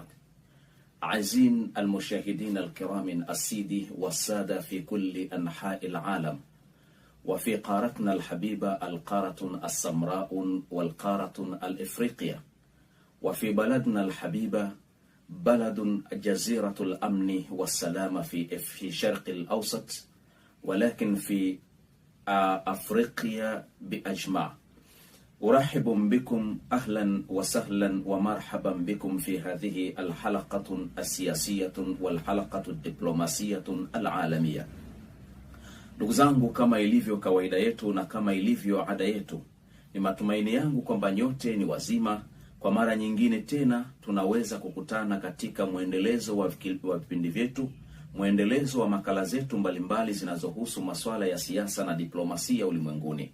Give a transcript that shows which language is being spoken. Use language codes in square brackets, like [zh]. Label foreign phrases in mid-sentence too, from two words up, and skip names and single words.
[ar] أعزائي المشاهدين الكرام السيدي والسادة في كل أنحاء العالم وفي قارتنا الحبيبة القارة السمراء والقارة الإفريقية، وفي بلدنا الحبيبة بلد جزيرة الأمن والسلام في شرق الأوسط، ولكن في أفريقيا بأجمع. أرحب بكم أهلا وسهلا ومرحبا بكم في هذه الحلقة السياسية والحلقة الدبلوماسية العالمية. [sw] Ndugu zangu, kama ilivyo kawaida yetu na kama ilivyo ada yetu, ni matumaini yangu kwamba nyote ni wazima. Kwa mara nyingine tena tunaweza kukutana katika muendelezo wa vipindi vyetu, muendelezo wa makala zetu mbalimbali zinazohusu masuala ya siasa na diplomasia ulimwenguni.